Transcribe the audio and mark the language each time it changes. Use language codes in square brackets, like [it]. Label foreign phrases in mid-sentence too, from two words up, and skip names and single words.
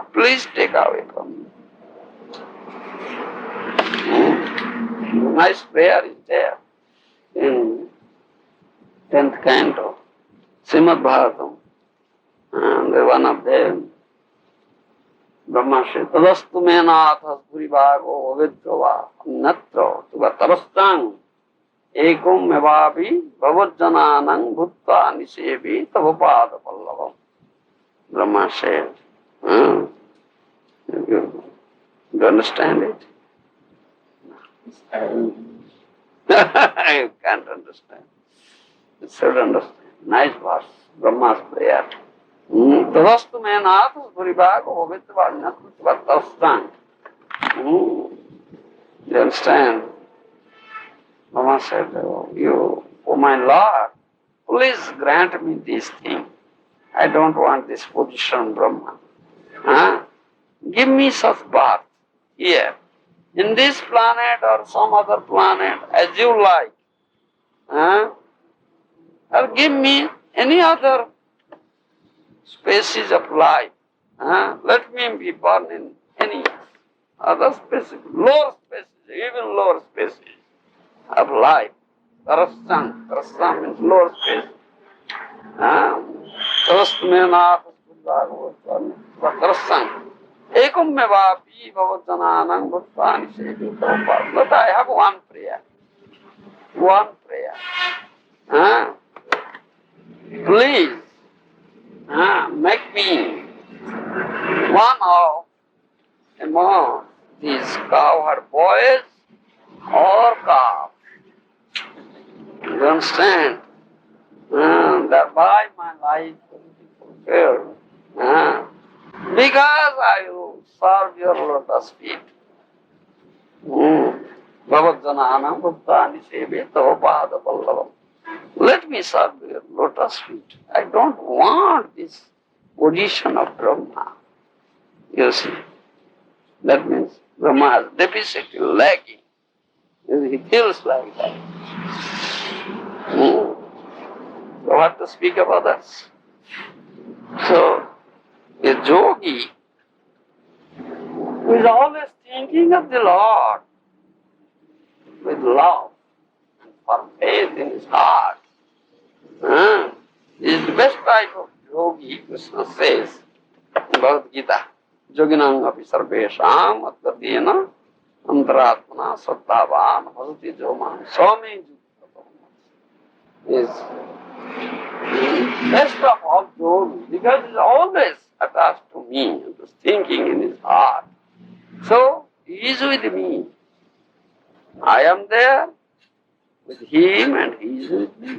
[en] Please take away from me. Nice prayer is there in 10th canto, Srimad Bhagavatam. And one of them, Brahma says, [sa] Tadastu me nathas puribhago avidrava annatra tuva tarastang ekum mevabi bhavajjananang bhutta nisevi tavapada pallavam. [en] Brahma says, you understand it? You can't understand. You should understand. Nice verse, Brahma's prayer. [sa] Tadastu me nathas puribhago avidrava annatra tuva tarastang. [en] You understand? Brahma said, oh my Lord, please grant me this thing. I don't want this position, Brahma. Give me such birth here, in this planet or some other planet, as you like. Or give me any other species of life. Let me be born in any other species, lower species, even lower species of life. Tarasam means lower species. Tarasam. [sa] Ekum mevapi bhavajjananang bhuttani sevi tavapada. [en] But I have one prayer. One prayer. Please make me one of among these cowherd boys or calves. You understand? Thereby my life will be fulfilled. Because I will serve your lotus feet. [sa] Bhavajjananam bhuttani sevi tavapada pallavam. [en] Let me serve your lotus feet. I don't want this position of Brahma. You see, that means Brahma has deficit, lacking. He feels like that. So what to speak about that? So, a yogi who is always thinking of the Lord with love and for faith in his heart is the best type of yogi, Krishna says in Bhagavad Gita. [sa] Yoginang api sarvesham atgadena antaratmana sattvavan bhavati joman. [en] Swami is best of all yogis because he is always attached to me and is thinking in his heart. So he is with me. I am there with him and he is with me.